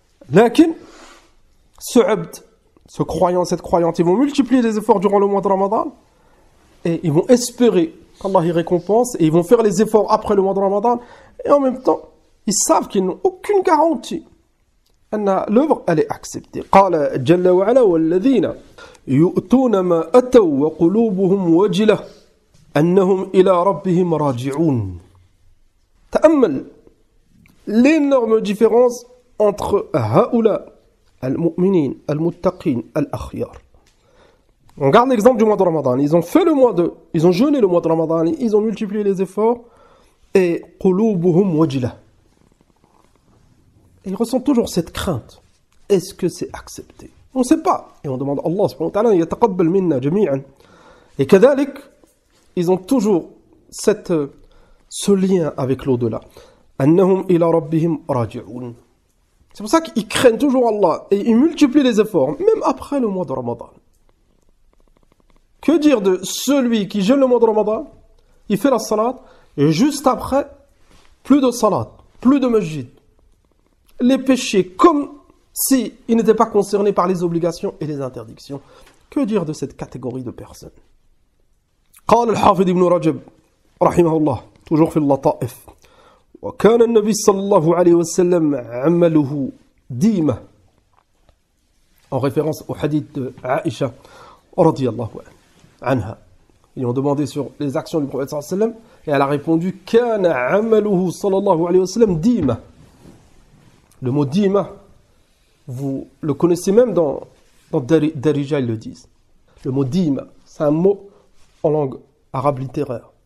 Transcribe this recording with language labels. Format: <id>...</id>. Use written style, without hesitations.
<fr>Lakin, ce abd, ce croyant, cette croyante, ils vont multiplier les efforts durant le mois de Ramadan et ils vont espérer qu'Allah y récompense et ils vont faire les efforts après le mois de Ramadan et en même temps, ils savent qu'ils n'ont aucune garantie que l'œuvre elle est acceptée.</fr> <ar>قال جل وعلا والذين يؤتون ما أتوا وقلوبهم وجلة أنهم إلى ربهم راجعون. تأمل</ar> <fr>l'énorme différence entre</fr> <ar>هؤلاء المؤمنين المتقين الأخيار.</ar> <fr>On garde l'exemple du mois de Ramadan. Ils ont jeûné le mois de Ramadan, ils ont multiplié les efforts et</fr> <ar>قلوبهم وجلة.</ar> <fr>Ils ressentent toujours cette crainte. Est-ce que c'est accepté? On ne sait pas. Et on demande à Allah subhanahu wa ta'ala</fr> <ar>يتقبل منا جميعا.</ar> <fr>Et كذلك, ils ont toujours ce lien avec l'au-delà.</fr> <ar>أنهم إلى ربهم راجعون.</ar> <fr>C'est pour ça qu'ils craignent toujours Allah et ils multiplient les efforts, même après le mois de Ramadan. Que dire de celui qui jeûne le mois de Ramadan, il fait la salat, et juste après, plus de salat, plus de masjid. Les péchés, comme s'il n'était pas concerné par les obligations et les interdictions. Que dire de cette catégorie de personnes?</fr> <ar>قال الحافظ ابن رجب رحمه الله toujours في اللطائف وكان النبي صلى الله عليه وسلم عمله ديمة</ar> <fr>en référence au hadith de Aïcha</fr> <ar>رضي الله عنها.</ar> <fr>Ils ont demandé sur les actions du prophète sallallahu alayhi wa sallam et elle a répondu</fr> <ar>كان عمله صلى الله عليه وسلم ديمة.</ar> <fr>Le mot dima, vous le connaissez même dans Darija, ils le disent. Le mot dima, c'est un mot en langue arabe littéraire.</fr>